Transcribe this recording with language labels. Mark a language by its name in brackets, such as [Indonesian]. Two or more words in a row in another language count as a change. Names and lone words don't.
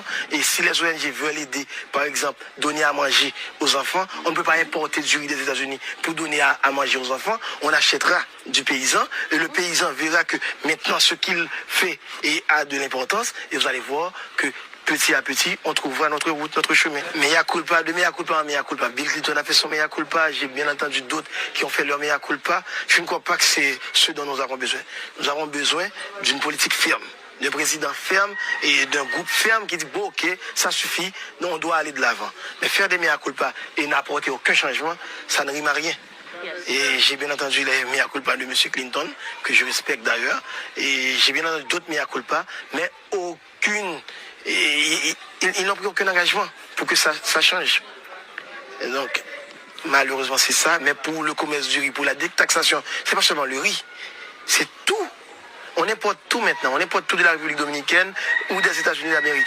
[French] Et si les ONG veulent aider, par exemple, donner à manger aux enfants, on ne peut pas importer du riz des États-Unis pour donner à manger aux enfants. On achètera du paysan et le paysan verra que maintenant ce qu'il fait a de l'importance, et vous allez voir que petit à petit, on trouvera notre route, notre chemin. [Latin] Mea culpa, de mea culpa en mea culpa. [French] Bill Clinton a fait son [Latin] mea culpa. [French] J'ai bien entendu d'autres qui ont fait leur [Latin] mea culpa. [French] Je ne crois pas que c'est ce dont nous avons besoin. Nous avons besoin d'une politique ferme, d'un président ferme et d'un groupe ferme qui dit, bon, ok, ça suffit, non, on doit aller de l'avant. Mais faire des [Latin] mea culpa [French] et n'apporter aucun changement, ça ne rime à rien. Et j'ai bien entendu les [Latin] mea culpa [French] de M. Clinton, que je respecte d'ailleurs. Et j'ai bien entendu d'autres [Latin] mea culpa, [French] mais aucune... Et ils n'ont pris aucun engagement pour que ça change. Et donc, malheureusement, c'est ça. Mais pour le commerce du riz, pour la détaxation, c'est pas seulement le riz, c'est tout. On importe tout maintenant. On importe tout de la République dominicaine ou des États-Unis d'Amérique.